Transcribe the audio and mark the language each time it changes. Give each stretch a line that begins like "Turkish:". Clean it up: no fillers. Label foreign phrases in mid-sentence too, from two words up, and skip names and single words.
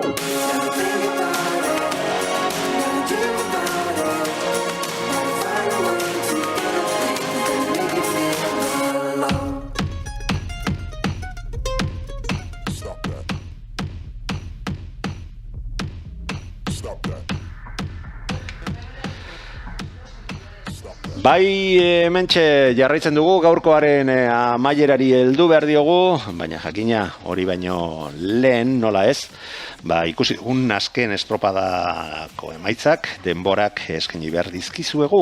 English: Gotta think about it. Gotta dream about it. Gotta find a way to do the things that make you feel alone. Stop that. Stop that.
Basque: Bai, hementxe jarraitzen dugu gaurkoaren amaierari heldu behar diogu, baina jakina hori baino lehen nola ez, ikusi dugun azken estropadako emaitzak denborak eskaini behar dizkizuegu.